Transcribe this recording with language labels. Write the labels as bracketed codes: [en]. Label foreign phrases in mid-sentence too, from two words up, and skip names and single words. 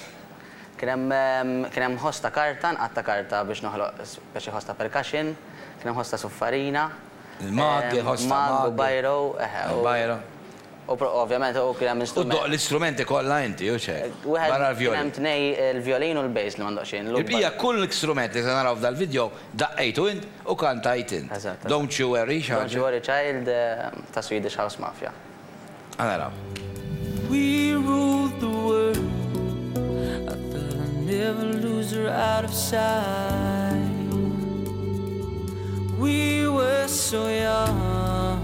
[mt] Kien hemm ħoss ta' karta, nqatta karta biex noħloq speċi ħoss ta' percussion, kien hemm ħoss ta' suffarina. Il-mag, ħoss ta' mag. Mag u bajro. Bajro. Ovvjament, u kien hemm U doq l-istrumenti kollha inti, u xek? Barra Kien hemm l-violin. tnej il-violin u l-bass li m'għandux xejn. Il-bija kull l-istrument li se naraw dal-video daqqejtu int u kantajt int. Eżatt. [en] Don't you worry, Don't You [mt] xaġa. Worry Child ta' Swedish House Mafia. Għanaraw. [en] We ruled the world. I thought I'd never lose her out of sight. We were so young.